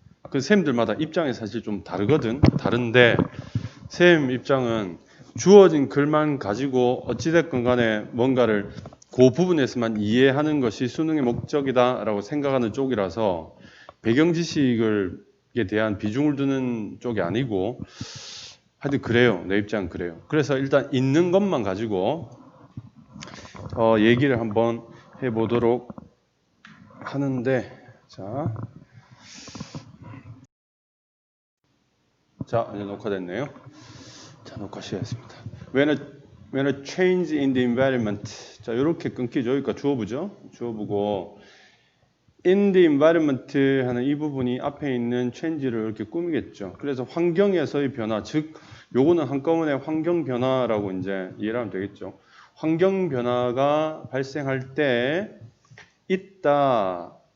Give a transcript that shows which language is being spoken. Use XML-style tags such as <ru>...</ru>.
<ko>그 쌤들마다 입장이 사실 좀 다르거든. 다른데 쌤 입장은 주어진 글만 가지고 어찌됐건 간에 뭔가를 그 부분에서만 이해하는 것이 수능의 목적이다라고 생각하는 쪽이라서 배경 지식에 대한 비중을 두는 쪽이 아니고 하여튼 그래요. 내 입장은 그래요. 그래서 일단 있는 것만 가지고 얘기를 한번 해보도록 하는데 자 이제 녹화됐네요. 자, 녹화 시작했습니다.</ko> <en>When a change in the environment.</en> <ko>자, 이렇게 끊기죠. 그러니까 주어부죠. 주어부고</ko> <en>in the environment</en> <ko>하는 이 부분이 앞에 있는 change를 이렇게 꾸미겠죠. 그래서 환경에서의 변화, 즉 요거는 한꺼번에 환경 변화라고 이제 이해를 하면 되겠죠. 환경 변화가 발생할 때 있다.</ko>